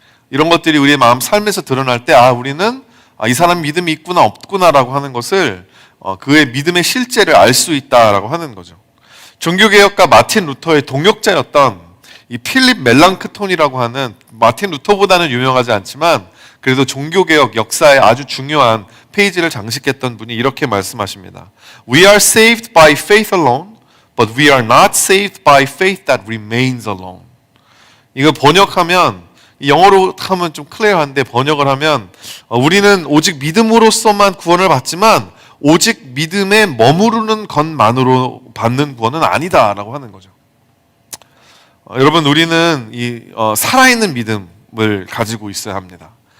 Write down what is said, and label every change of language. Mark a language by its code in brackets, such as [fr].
[ko] 이런 것들이 우리의 마음 삶에서 드러날 때 우리는 이 사람 믿음이 있구나 없구나라고 하는 것을 그의 믿음의 실제를 알 수 있다라고 하는 거죠. 종교개혁가 마틴 루터의 동역자였던 이 필립 멜랑크톤이라고 하는, 마틴 루터보다는 유명하지 않지만 그래도 종교개혁 역사에 아주 중요한 페이지를 장식했던 분이 이렇게 말씀하십니다. [en] We are saved by faith alone, but we are not saved by faith that remains alone. [ko] 이거 번역하면, 영어로 하면 좀 클리어한데 번역을 하면 우리는 오직 믿음으로서만 구원을 받지만 오직 믿음에 머무르는 것만으로 받는 구원은 아니다라고 하는 거죠. 여러분, 우리는 이 살아있는 믿음을 가지고 있어야 합니다.